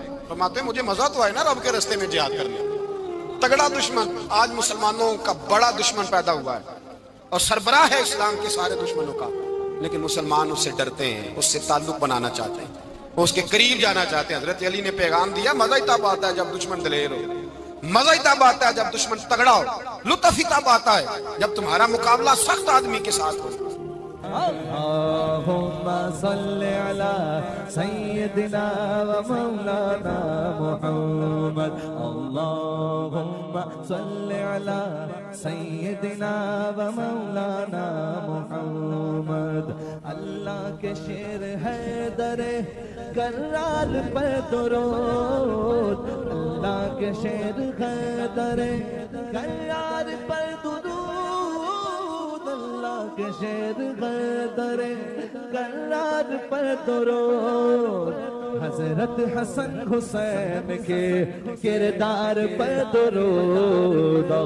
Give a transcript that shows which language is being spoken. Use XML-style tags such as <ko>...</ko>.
<ur>فرماتے ہیں مجھے مزہ تو آئے نا رب کے راستے میں جہاد کرنے. تگڑا دشمن, آج مسلمانوں کا بڑا دشمن پیدا ہوا ہے اور سربراہ ہے اسلام کے سارے دشمنوں کا, لیکن مسلمان اس سے ڈرتے ہیں, اس سے تعلق بنانا چاہتے ہیں, اس کے قریب جانا چاہتے ہیں. حضرت علی نے پیغام دیا مزہ ہی تب آتا ہے جب دشمن دلیر ہو, مزہ ہی تب آتا ہے جب دشمن تگڑا ہو, لطف ہی تب آتا ہے جب تمہارا مقابلہ سخت آدمی کے ساتھ ہو.</ur> <ar>اللهم صل على سيدنا ومولانا محمد. اللهم صل على سيدنا ومولانا محمد.</ar> <ur>اللہ کے شیر ہے در کرار پر درود, اللہ کے شیر ہے در کرار پر درود, اللہ کے شیر ہے در کرار پر درود, حضرت حسن حسین کے کردار پر درود.</ur>